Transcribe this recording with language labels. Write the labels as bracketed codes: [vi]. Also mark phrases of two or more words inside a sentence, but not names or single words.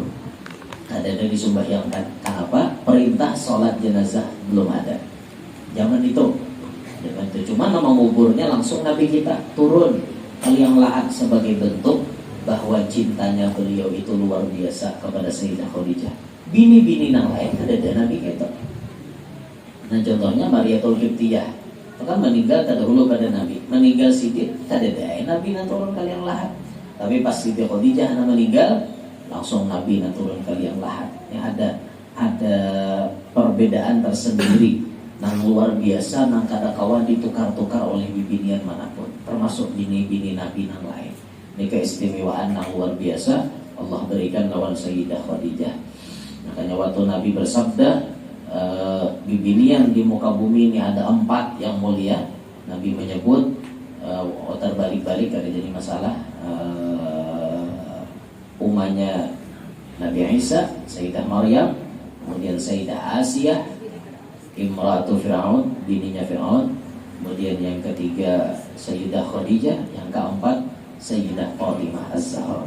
[bjn] Ada disumbahyangkan. Kenapa? Perintah sholat jenazah belum ada. Zaman itu. Cuma nama kuburnya langsung Nabi kita turun ke liang lahat sebagai bentuk bahwa cintanya beliau itu luar biasa kepada Sayyidah Khadijah. Bini-bini nang lain ada Nabi kita. Nah contohnya Mariatul Qibtiyah, kan meninggal terdahulu pada Nabi. Meninggal Siddiq ada Nabi nang turun ke liang lahat. Tapi pas Siti Khadijah meninggal, langsung Nabi nang turun ke liang lahat. Yang ada perbedaan tersendiri. Nang luar biasa, nang kada kawan ditukar-tukar oleh bibinian manapun, termasuk bini-bini Nabi nang lain. Ini keistimewaan nang luar biasa Allah berikan lawan Sayyidah Khadijah. Makanya waktu Nabi bersabda, bibinian di muka bumi ini ada 4 yang mulia. Nabi menyebut, terbalik-balik ada jadi masalah. Umanya Nabi Isa, Sayyidah Maryam, kemudian Sayyidah Asiyah, Imratu Fir'aun, bininya Fir'aun, kemudian yang ketiga Sayyidah Khadijah, yang keempat Sayyidah Fatimah Az-Zahra.